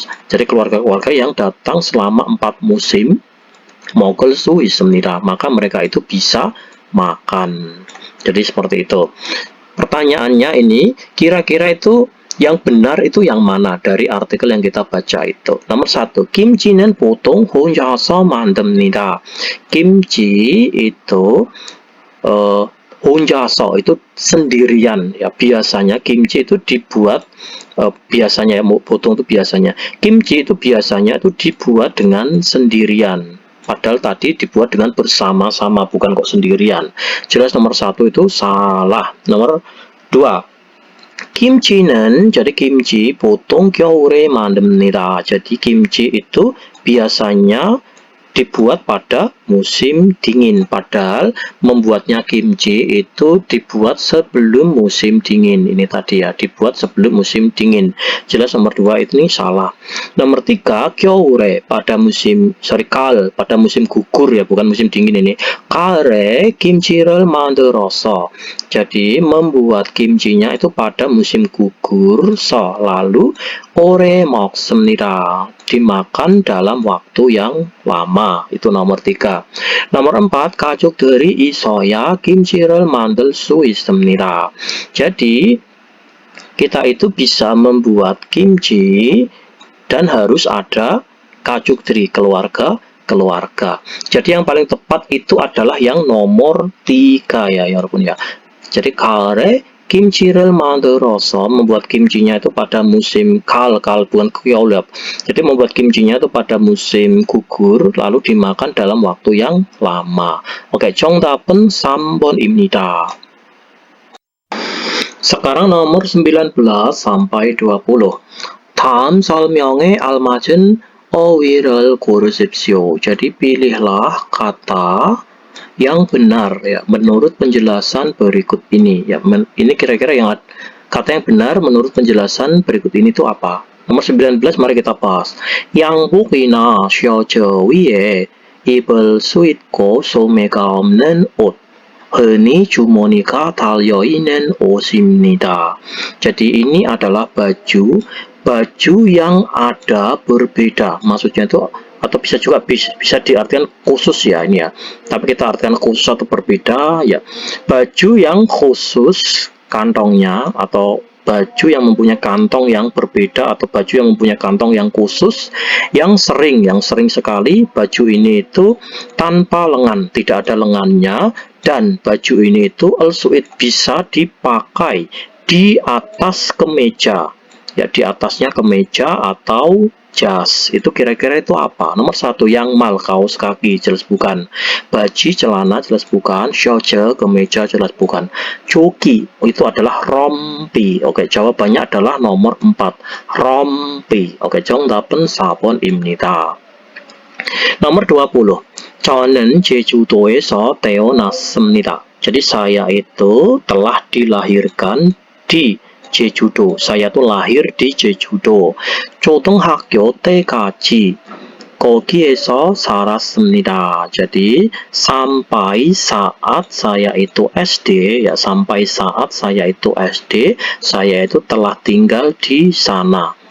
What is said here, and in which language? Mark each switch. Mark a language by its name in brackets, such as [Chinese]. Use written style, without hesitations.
[Indonesian] Jadi keluarga-keluarga yang datang selama 4 musim [Korean] 먹을 수 있습니다. [Indonesian] Maka mereka itu bisa makan. Jadi seperti itu. Pertanyaannya ini, kira-kira itu yang benar itu yang mana dari artikel yang kita baca itu? Nomor 1, [Korean] 김치는 보통 혼자서 만듭니다. [Indonesian] Kimchi itu 혼자서 itu sendirian ya, biasanya kimchi itu dibuat biasanya ya, 보통 itu biasanya kimchi itu biasanya itu dibuat dengan sendirian, padahal tadi dibuat dengan bersama-sama, bukan kok sendirian. Jelas nomor 1 itu salah. Nomor 2, kimchi는, jadi kimchi [Korean] 보통 겨울에 만듭니다. [Indonesian] Jadi kimchi itu biasanya dibuat pada musim dingin, padahal membuatnya kimchi itu dibuat sebelum musim dingin. Ini tadi ya, dibuat sebelum musim dingin. Jelas nomor 2 ini salah. Nomor 3, 겨울에, pada musim 가을, pada musim gugur ya, bukan musim dingin ini. [Korean] 가을에 김치를 만들어서, [Indonesian] jadi membuat kimchinya itu pada musim gugur, lalu [Korean] 오래 먹습니다. [Indonesian] Dimakan dalam waktu yang lama. Itu nomor 3. Nomor 4, [Korean] 가족들이 있어야 김치를 만들 수 있습니다. [Indonesian] Jadi kita itu bisa membuat kimchi dan harus ada [Korean] 가족들이, [Indonesian] keluarga. Jadi yang paling tepat itu adalah yang nomor 3 ya, walaupun ya. Jadi [Korean] 가을에 김치를 만들어서, [Indonesian] membuat kimchinya itu pada musim 가을 bukan 겨울. Jadi membuat kimchinya itu pada musim gugur lalu dimakan dalam waktu yang lama. [Korean] Oke, 정답은 3번입니다. [Indonesian] Sekarang nomor 19 sampai 20. [Korean] 다음 설명에 알맞은 어휘를 고르십시오. [Indonesian] Jadi pilihlah kata yang benar ya, menurut penjelasan berikut ini ya. Ini kira-kira yang kata yang benar menurut penjelasan berikut ini itu apa? Nomor 19, mari kita bahas. [Korean] 양복이나 셔츠 위에 입을 수 있고 소매가 없는 옷, 흔히 주머니가 달려있는 옷입니다. [Indonesian] Jadi ini adalah baju yang ada berbeda, maksudnya itu, atau bisa juga bisa diartikan khusus ya ini ya, tapi kita artikan khusus atau berbeda ya. Baju yang khusus kantongnya atau baju yang mempunyai kantong yang berbeda atau baju yang mempunyai kantong yang khusus, yang sering sekali baju ini itu tanpa lengan, tidak ada lengannya, dan baju ini itu [English] also it [Indonesian] bisa dipakai di atas kemeja, ya di atasnya kemeja atau jas. Itu kira-kira itu apa? Nomor satu, yang mal, kaos kaki, jelas bukan. Baji, celana, jelas bukan. Shoje, kemeja, jelas bukan. Joki, itu adalah rompi. Oke, jawabannya adalah nomor 4, rompi. [Korean] Oke, 정답은 4번입니다. [Indonesian] nomor 20, [Korean] 저는 제주도에서 태어났습니다. [Indonesian] Jadi saya itu telah dilahirkan di Jejudo. Saya tuh lahir di Jejudo. [Korean] 초등학교 때까지 거기에서 살았습니다. [Indonesian] Jadi sampai saat saya itu SD, ya sampai saat saya itu SD, saya itu telah tinggal di sana.